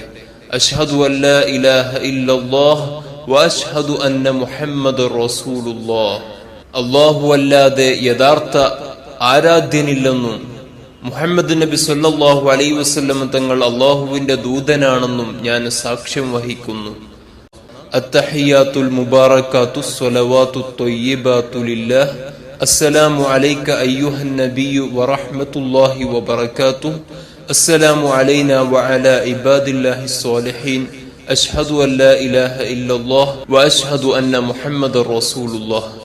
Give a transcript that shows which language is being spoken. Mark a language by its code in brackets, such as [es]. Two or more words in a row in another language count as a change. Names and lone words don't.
[ar] أشهد أن لا إله إلا الله وأشهد أن محمدا رسول الله. [ml] അല്ലാഹു അല്ലാതെ യഥാർത്ഥ ആരാധ്യനില്ലെന്നും മുഹമ്മദ് നബി [ar] صلى الله عليه وسلم [ml] തങ്ങൾ അല്ലാഹുവിന്റെ ദൂതനാണെന്നും ഞാൻ സാക്ഷ്യം വഹിക്കുന്നു. [ar] التحيات المباركات الصلوات الطيبات لله السلام عليك أيها النبي ورحمة الله وبركاته السلام علينا وعلى عباد الله الصالحين أشهد أن لا إله إلا الله وأشهد أن محمد رسول الله.